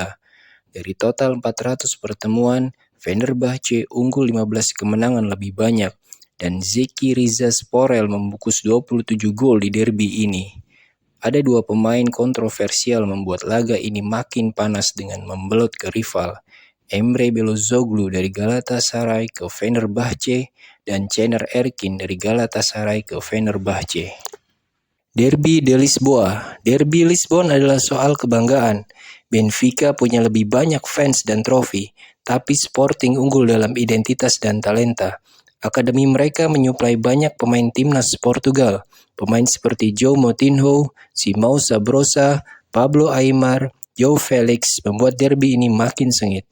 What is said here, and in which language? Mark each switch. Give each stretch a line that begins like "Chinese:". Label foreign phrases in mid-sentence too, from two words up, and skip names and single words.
Indonesian: Dari total 400 pertemuan, Fenerbahce unggul 15 kemenangan lebih banyak, dan Zeki Rizespor membungkus 27 gol di derby ini. Ada 2 pemain kontroversial membuat laga ini makin panas dengan membelot ke rival, Emre Belözoğlu dari Galatasaray ke Fenerbahce, dan Caner Erkin dari Galatasaray ke Fenerbahce. Derby de Lisboa. Derby Lisbon adalah soal kebanggaan. Benfica punya lebih banyak fans dan trofi, tapi Sporting unggul dalam identitas dan talenta. Akademi mereka menyuplai banyak pemain timnas Portugal. Pemain seperti João Moutinho, Simão Sabrosa, Pablo Aimar, João Felix membuat derby ini makin sengit.